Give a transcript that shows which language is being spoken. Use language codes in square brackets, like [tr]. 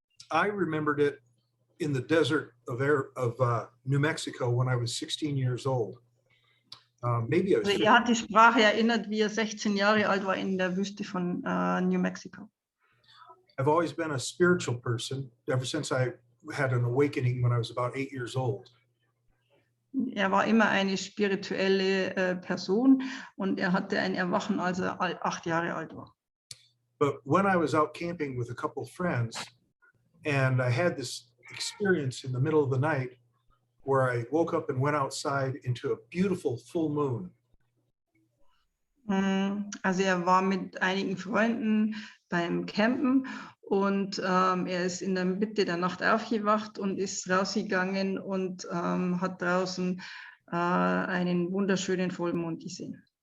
[en] I remembered it in the desert of New Mexico when I was 16 years old. Maybe I was [de] Also er hat die Sprache erinnert, wie er 16 Jahre alt war in der Wüste von New Mexico. [en] I've always been a spiritual person ever since I had an awakening when I was about 8 years old. [de] Er war immer eine spirituelle Person und er hatte ein Erwachen, als er 8 Jahre alt war. [en] But when I was out camping with a couple of friends and I had this experience in the middle of the night where I woke up and went outside into a beautiful full moon. [de] Also er war mit einigen Freunden beim Campen und er ist in der Mitte der Nacht aufgewacht und ist rausgegangen und hat draußen einen wunderschönen Vollmond gesehen.